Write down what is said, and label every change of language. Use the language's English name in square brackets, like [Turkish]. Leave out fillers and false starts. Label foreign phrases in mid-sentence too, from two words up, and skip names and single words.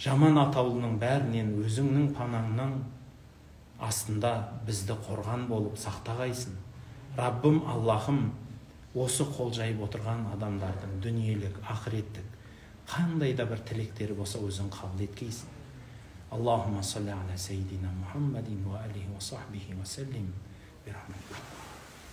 [Kazakh] жаман атаулының бәрінен өзіңнің панаңның астында бізді қорған болып сақтағайсың. Раббым, Аллахым, осы қол жайып отырған адамдардың дүниелік, ақыреттік қандай да бір тілектері болса өзің қабыл еткейсің. [Arabic] اللهم صل على سيدنا محمد وعليه وصحبه وسلم.